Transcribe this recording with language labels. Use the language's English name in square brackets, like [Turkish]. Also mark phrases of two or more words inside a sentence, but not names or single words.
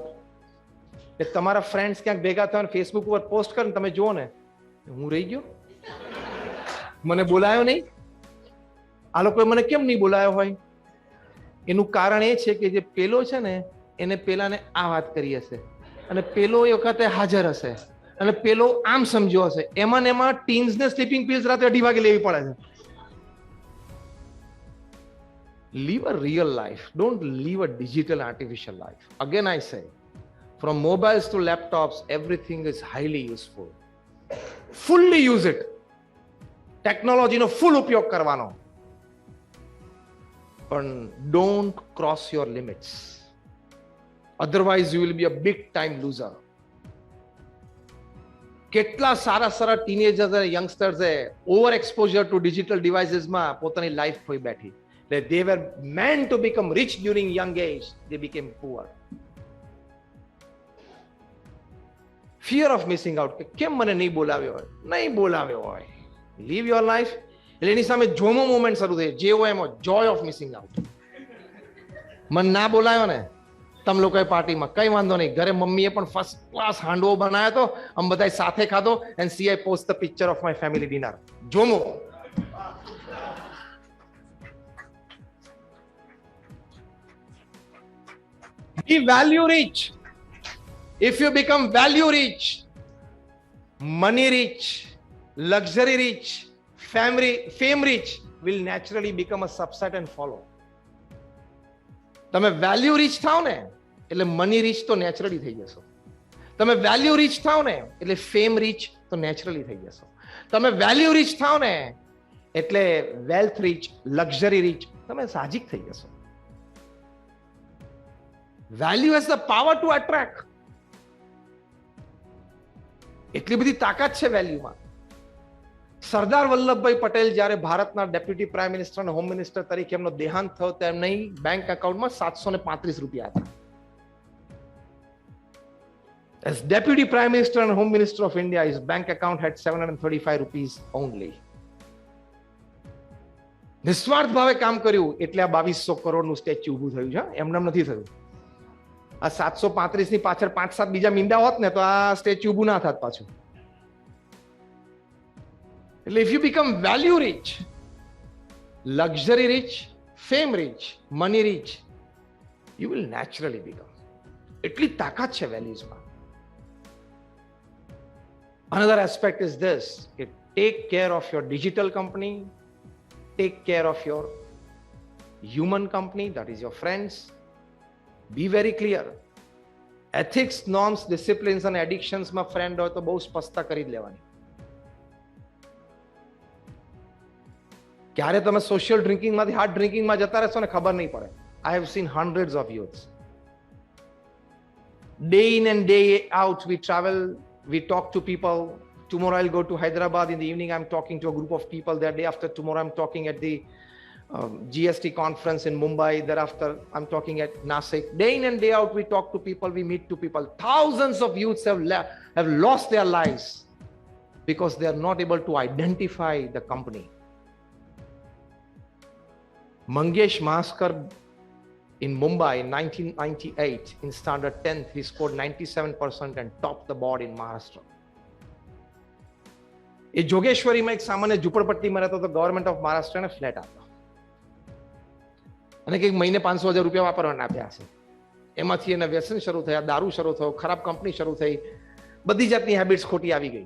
[Gujarati] તમારા ફ્રેન્ડ્સ ક્યાંક ભેગા થયા ફેસબુક ઉપર પોસ્ટ કરે, તમે જુઓ ને હું રહી ગયો, મને બોલાયો નહીં, આ લોકોએ મને કેમ નહીં બોલાયો હોય. એનું કારણ એ છે કે જે પેલો છે ને એને પેલાને આ વાત કરી હશે અને પેલો એ વખતે હાજર હશે અને પેલો આમ સમજ્યો હશે, એમાં ને એમાં ટીન્સ ને [English] sleeping pills [Gujarati] રાતે 2:30 વાગે લેવી પડે છે. [English] Live a real life. Don't live a digital artificial life. Again I say, from mobiles to laptops, everything is highly useful. Fully use it. [Gujarati] ટેકનોલોજીનો ફૂલ ઉપયોગ કરવાનો, પણ [English] don't cross your limits. Otherwise you will be a big time loser. [Gujarati] કેટલા સારા સારા ટીનેજર્સ અને યંગસ્ટર્સ [English] over exposure to digital devices [Gujarati] પોતાની લાઈફ ખોઈ બેઠી. [English] They were meant to become rich during young age. They became poor. Fear of missing out. [Gujarati] કેમ મને નહીં બોલાવ્યો હોય? નહીં બોલાવ્યો હોય. [English] Live your life. [Gujarati] એટલે એની સામે જોમો મોમેન્ટ શરૂ થાય, જે હોય એમાં [English] joy of missing out. [Gujarati] મને ના બોલાયો ને તમે લોકોએ પાર્ટીમાં, કઈ વાંધો નહીં, ઘરે મમ્મીએ પણ [English] first class [Gujarati] હાંડવો બનાવ્યો હતો, અમે બધા સાથે ખાધો, [English] and see I post the picture of my family dinner. [Gujarati] જોમો. [English] Be value rich. If you become value rich, money rich, luxury rich, fame rich will naturally become a subset and follow. [Gujarati] તમે [English] value rich [Gujarati] થાવ ને એટલે [English] money rich [Gujarati] તો નેચરલી થઈ જશો. તમે [English] value rich [Gujarati] થાવ ને એટલે [English] fame rich [Gujarati] તો નેચરલી થઈ જશો. તમે [English] value rich [Gujarati] થાવ ને એટલે [English] wealth rich, luxury rich [Gujarati] તમે સાહજિક થઈ જશો. [English] value has the power to attract. [Gujarati] એટલી બધી તાકાત છે વેલ્યુમાં. સરદાર વલ્લભભાઈ પટેલ જ્યારે ભારતના [English] deputy prime minister [Gujarati] અને [English] home minister [Gujarati] તરીકે એમનો દેહાંત થયો, તેમની [English] bank account [Gujarati] 735 રૂપિયા હતા. [English] As Deputy Prime Minister and Home Minister of India, his bank account had 735 rupees only. [Gujarati] નિસ્વાર્થ ભાવે કામ કર્યું એટલે આ 2200 કરોડનું સ્ટેચ્યુ ઊભું થયું છે. એમને નથી થયું. આ 735 ની પાછળ 5-7 બીજા મીંડા હોત ને તો આ સ્ટેચ્યુ ઊભું ના થાત પાછું. [English] એટલે if you become value rich, luxury rich, fame rich, money rich, you will naturally become. [Gujarati] એટલી તાકાત છે વેલ્યુઝમાં. [English] Another aspect is this: take care of your digital company, take care of your human company, that is your friends. Be very clear. Ethics, norms, disciplines and addictions [Gujarati] માં friend હોય તો બહુ સ્પષ્ટતા કરી જ લેવાની. ક્યારે તમે [English] social drinking [Gujarati] માંથી [English] hard drinking [Gujarati] માં જતા રહેશો ને ખબર નહીં પડે. [English] I have seen hundreds of youths. Day in and day out we travel, we talk to people. Tomorrow I'll go to Hyderabad. In the evening I'm talking to a group of people. The day after tomorrow I'm talking at the GST conference in Mumbai. Thereafter I'm talking at Nasik. Day in and day out we talk to people, we meet to people. Thousands of youths have lost their lives because they are not able to identify the company. Mangesh Maskar in Mumbai in 1998, in standard 10th, he scored 97% and topped the board in Maharashtra. [Gujarati] એ જોગેશ્વરીમાં એક સામાન્ય ઝૂંપડપટ્ટીમાં રહેતો તો [English] government of Maharashtra [Gujarati] ફ્લેટ આપ્યો અને કંઈક મહિને 500,000 રૂપિયા વાપરવાના આપ્યા હશે. એમાંથી એને વ્યસન શરૂ થયા, દારૂ શરૂ થયો, ખરાબ કંપની શરૂ થઈ, બધી જાતની હેબિટ્સ ખોટી આવી ગઈ.